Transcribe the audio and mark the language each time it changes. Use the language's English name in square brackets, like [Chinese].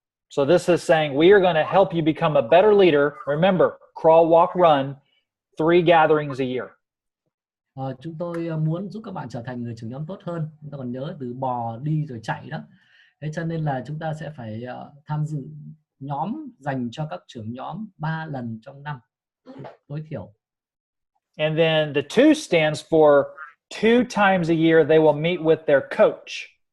[English] So this is saying we are going to help you become a better leader. Remember, crawl, walk, run, 3 gatherings a year. [Vietnamese] Chúng tôi muốn giúp các bạn trở thành người trưởng nhóm tốt hơn. Chúng ta còn nhớ từ bò, đi rồi chạy đó. Thế cho nên là chúng ta sẽ phải tham dự nhóm dành cho các trưởng nhóm 3 lần trong năm tối thiểu. [English] And then the 2 stands for 2 times a year they will meet with their coach.